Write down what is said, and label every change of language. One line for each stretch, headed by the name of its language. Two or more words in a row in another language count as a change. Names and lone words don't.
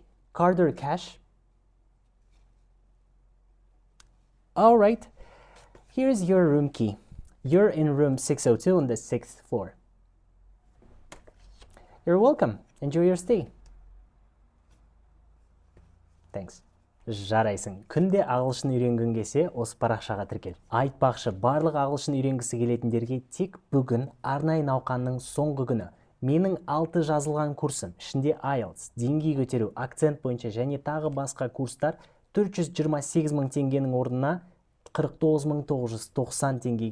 English: Card or cash? All right. Here's your room key. You're in room 602 on the 6th floor. You're welcome. Enjoy your stay. Thanks.
Kazakh: Жарайсың. Күнде ағылшын үйренгің келсе, осы парақшаға тіркел. Айтпақшы, барлық ағылшын үйренгісі келетіндерге тек бүгін арнайы науқанның соңғы күні. Менің 6 жазылған курсым, ішінде IELTS, деңгей көтеру, акцент бойынша және тағы басқа курстар 428 мың теңгенің орнына 49 990 теңгеге тек бүгін.